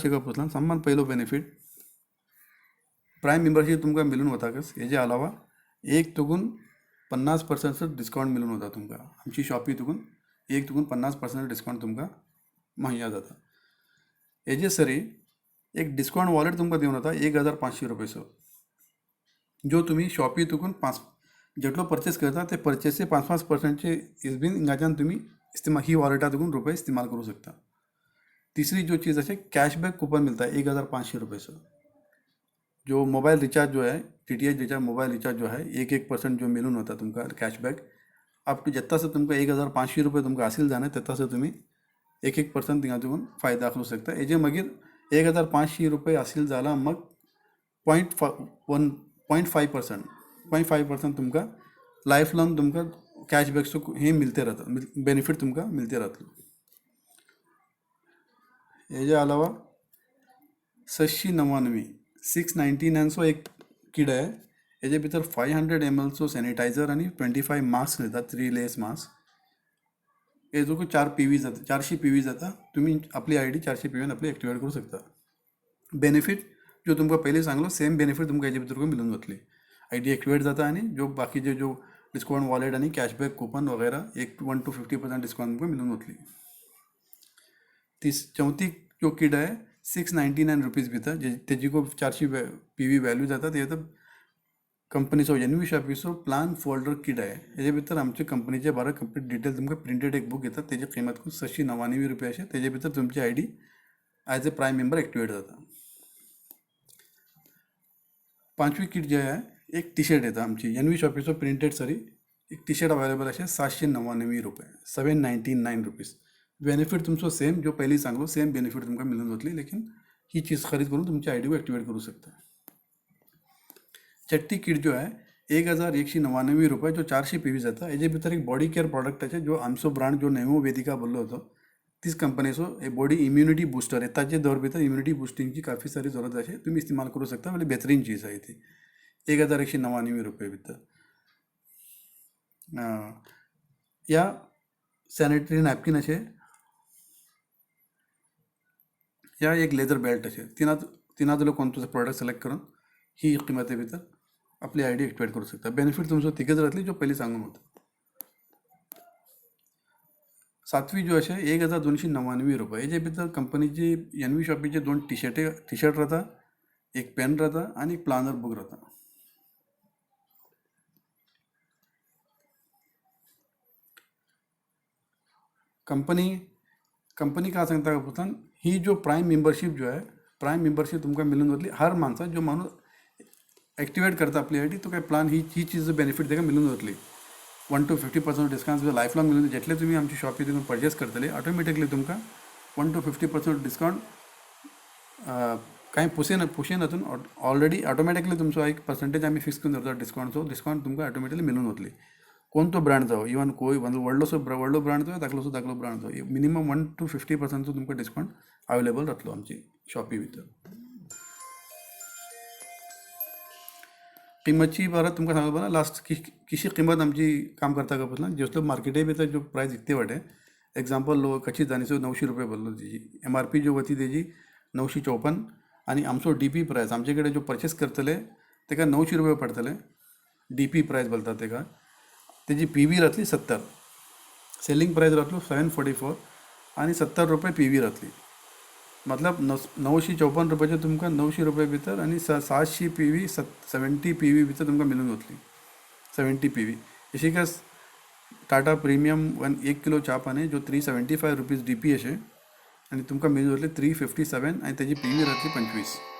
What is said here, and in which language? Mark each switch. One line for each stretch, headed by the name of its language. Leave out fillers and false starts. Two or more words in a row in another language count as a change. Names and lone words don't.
Konkani: शिकप होतला समान पहिलो बेनिफिट
English: prime membership
Konkani: तुमका मिळून होता कस हेजे अलावा एक तुकून 50% डिस्काउंट मिळून होता तुमका आमची शॉपी तुकून 50% डिस्काउंट तुमका महिना जाता हेजे सरी एक
English: discount wallet
Konkani: तुमका देऊन होता 1,500 रुपयेचो जो तुम्ही शॉपी तुकून जेटलो परचेस करता ते परचेसचे 5% इसबीन इंगाच्यान तुम्ही इस्तेमाल ही वॉलेटा
Hindi: तुकून रुपये इस्तेमाल करू शकता तीसरी जो चीज़ है
English: cashback coupon
Hindi: मिलता है 1,500 रुपये से जो मोबाइल
Konkani: रिचार्ज जो है
English: TTH recharge mobile recharge
Konkani: जो है 1% जो मिलून होता तुमका कैशबैक
English: up to
Konkani: जितना से तुमका 1,500 रुपये तुमका हासिल जाना तितना से तुम्ही 1% तिंगातून फायदा करू शकता हेजे मागीर 1,500 रुपये हासिल जाला मग 0.5% 6.5% तुमकां
English: life long
Konkani: तुमकां कॅशबॅक्सो हे मिलते राहता, बेनिफीट तुमकां मिलते राहतलो. हेजे अलावा 699 699चो एक किड आहे. हेजे भितर 500 mlचो सॅनिटायझर आणि 25 मास्क येतात, 3
English: layers mask.
Konkani: हेजो 4 PV जाता, 400 PV जाता. तुम्ही आपली ID 400 PV आपली ॲक्टिवेट करू शकता. बेनिफीट जो तुमकां पयलीं सांगलो सेम बेनिफीट तुमकां हेजे भितर मिळून वतली. ID ॲक्टिवेट जाता आणि जो बाकीचे जो
English: discount wallet
Konkani: आणि
English: cashback coupon
Konkani: वगैरे एक 1 to 50% डिस्काउंट तुमकां मिळून वतली. चौथी जो किड आहे 699 रुपीज भितर, तेजी 400 PV व्हॅल्यू जाता. ते येतं कंपनीचो NV शॉपीचो
English: plan folder kit
Konkani: आहे. हेजे भितर आमचे कंपनीचे बारा
English: complete detail
Konkani: तुमकां प्रिंटेड एक बुक येतात. तेजी किंमत 699 अशें. तेजे भितर तुमची ID
English: as a prime member activate
Konkani: जाता. पांचवी किट जे आहे एक
English: T shirt
Konkani: येता आमची NV शॉपीचो प्रिंटेड एक
English: T shirt available
Konkani: असे 799 रुपये, 799 रुपीज. बेनिफीट तुमचो सेम जो पयलीं सांगलो सेम बेनिफीट तुमकां मिळून वतली. लेकिन ही चीज खरीद करून तुमची ID ॲक्टिवेट करू शकता. छठी किट जो आहे 1199 रुपये, जो 400 PV जाता. हेजे भितर एक
English: body care
Konkani: प्रॉडक्टाचे जो आमचो ब्रँड जो नेमो वेदिका बोललो होतो तीच कंपनीचो हे
English: body immunity booster
Konkani: आहे. ताचे दर भितर इम्युनिटी बुस्टिंगची काफी सारी जरूरत असे तुम्ही इस्तेमाल करू शकता. म्हणजे बेहतरीन चीज आहे ती. 1199 रुपये भितर. या
English: sanitary napkin
Konkani: असे, या एक
English: leather belt
Konkani: असे तिनातलो कोणतो
English: product select
Konkani: करून ही किंमते भितर आपली ID ॲक्टिवेट करू शकता. बेनिफीट तुमचो तिकच राहतली जो पयलीं सांगून होतो. सातवी जो असे 1299 रुपये. हेजे भितर कंपनीची NV शॉपीचे 2 टी शर्ट राहता, एक पेन राहता आणि एक
English: planner book
Konkani: राहता. कंपनी काय सांगता का पुतन, ही जो
English: prime membership
Konkani: जो आहे,
English: prime membership
Konkani: तुमकां मिळून वतली. हर माणसा जो माणूस ॲक्टिवेट करता आपली ID तो काय प्लान ही चीज बेनिफीट ताका मिळून वतली. 1 to 50% डिस्काउंट
English: life long
Konkani: मिळून. जेटले तुम्ही आमची शॉपी तितून परचेस करतले ऑटोमॅटिकली तुमकां 1 to 50% डिस्काउंट कांय पुशेन हातून
English: already automatically
Konkani: तुमचो एक पर्संटेज आम्ही फिक्स करून दवरता डिस्काउंटचो. डिस्काउंट तुमकां ऑटोमॅटिकली मिळून वतली. कोण तो ब्रँड जावं, इवन व्हडलो ब्रँड जावं धाकलो ब्रँड जावं, मिनिमम 1 to 50% तुमकां डिस्काउंट अवेलेबल राहतलो आमची शॉपी भितर. किंमतची परत तुमकां सांगप ना लास्ट किशी किंमत आमची काम करता का पतला. जसलो मार्केटे भितर जो प्रायस विकते वाटे एक्झाम्पल कच्ची दाणीचो 900 रुपये भरलो. तेजी MRP जो वती तेजी 954 आणि आमचो DP प्रायस आमचे कडेन जो परचेस करतले ताका 900 रुपये पडटले. DP प्रायस बोलतात ताका. तेजी PV राहतली 70.
English: selling price
Konkani: राहतलो 744 आणि 70 रुपये PV राहतली. मतलब 954 रुपयाचे तुमकां 900 रुपये भितर आणि 700 PV 70 PV भितर तुमकां मिळून वतली. 70 PV अशी काय टाटा प्रिमियम 1 किलो च्या पाने जो 375 रुपीज DP असे आणि तुमकां मिळून वतले 357 आणि त्याची PV राहतली 25.